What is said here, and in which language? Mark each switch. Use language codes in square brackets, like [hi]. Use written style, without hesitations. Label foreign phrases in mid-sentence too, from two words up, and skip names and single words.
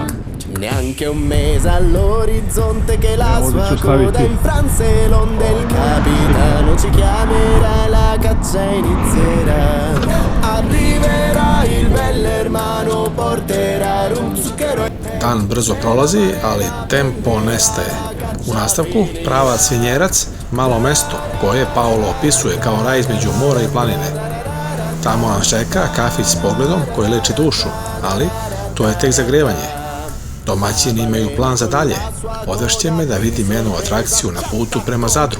[it] Neanche un mese all'orizzonte che la sua coda infranse l'onde, il capitano ci chiamerà, la caccia inizierà. Arriverà il bell'ermano, porterà rum, zucchero e tè. [sr] Dan brzo prolazi, ali tempo nestaje. U nastavku pravac Vinjerac, malo mesto koje Paolo opisuje kao raj između mora i planine. Tamo nas čeka kafić s pogledom koji leči dušu, ali to je tek zagrevanje. Domaćini imaju plan za dalje. Odvešće me da vidim jednu atrakciju na putu prema Zadru.